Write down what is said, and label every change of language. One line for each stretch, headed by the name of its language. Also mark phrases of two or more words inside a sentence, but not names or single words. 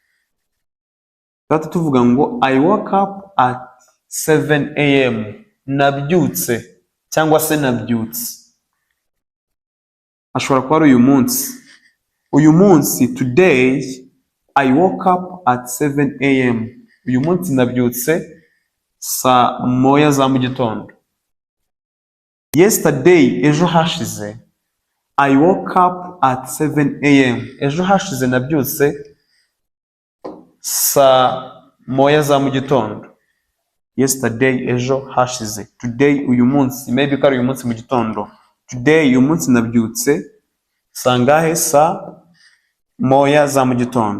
Kinyarwanda: Tata tuvuga ngo
English: I woke up at 7 am.
Kinyarwanda: Nabyutse cyangwa se nabyutse. Ashobora kuba ari uyu munsi. Uyu munsi,
English: today I woke up at 7 am.
Kinyarwanda: Uyu munsi nabyutse saa moya za mu gitondo. Yesterday, ejo hashize,
English: I woke up at 7 am.
Kinyarwanda: Ejo hashize nabyutse saa moya za mu gitondo. Yesterday, ejo hashize. Today, uyu munsi, maybe kari uyu munsi mu gitondo. Today, uyu munsi nabyutse saa ngahe? Saa moya za mu gitondo.